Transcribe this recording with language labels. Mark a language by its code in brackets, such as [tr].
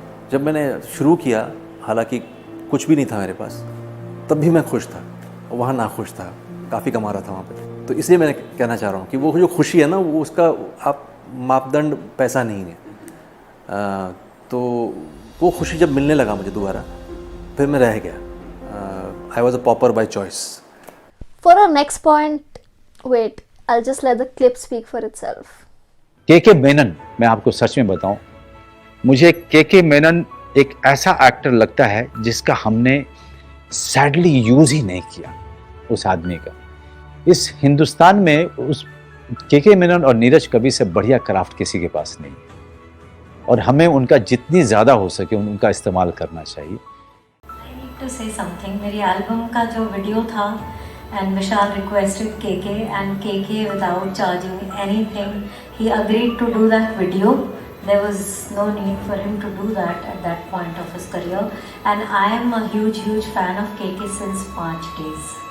[hi] जब मैंने शुरू किया, हालांकि कुछ भी नहीं था मेरे पास, तब भी मैं खुश था, वहाँ नाखुश था, काफ़ी कमा रहा था वहाँ पे. तो इसलिए मैं कहना चाह रहा हूँ कि वो जो खुशी है ना, वो उसका आप मापदंड पैसा नहीं है. तो वो खुशी जब मिलने लगा मुझे दोबारा, फिर मैं रह गया. [en] I was a pauper by choice. For our next point, wait, I'll just let the clip speak for itself. [hi] KK Menon, मैं आपको सच में बताऊं, मुझे केके मेनन एक ऐसा एक्टर लगता है जिसका हमने सैडली यूज ही नहीं किया, उस आदमी का. इस हिंदुस्तान में उस केके मेनन और नीरज कवि से बढ़िया क्राफ्ट किसी के पास नहीं, और हमें उनका जितनी ज़्यादा हो सके उनका इस्तेमाल करना चाहिए. [en] I need to say something. [hi] मेरी एल्बम का जो वीडियो था [en] and Vishal requested KK, and KK, without charging anything, he agreed to do that video. There was no need for him to do that at that point of his career, and I am a huge fan of KK since 5 days.